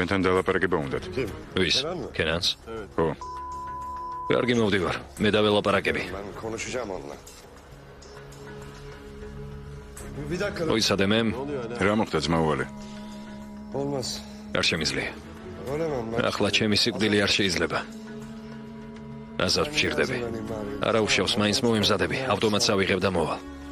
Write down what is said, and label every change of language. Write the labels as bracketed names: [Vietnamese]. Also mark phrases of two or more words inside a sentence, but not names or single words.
[Georgian] ჩვენთან დალაპარაკება უნდათ. ვის? კენანს? ხო, კარგი, მოვდივარ. მე დაველაპარაკები. [Turkish] Ben konuşacağım onunla. Bir dakika. [Georgian] მოიცადე მე, [Turkish] Ne oluyor hala? [Georgian] რა მოხდა ძმაუალე? [Turkish] Olmaz. [Georgian] არ შემიძლია. [Turkish] Olamam ben. [Georgian] ახლა ჩემი სიკვდილი არ შეიძლება. აზარ ვჭირდები. არა უშავს, მაინც მოვიმზადები. ავტომატს ავიღებ და მოვალ.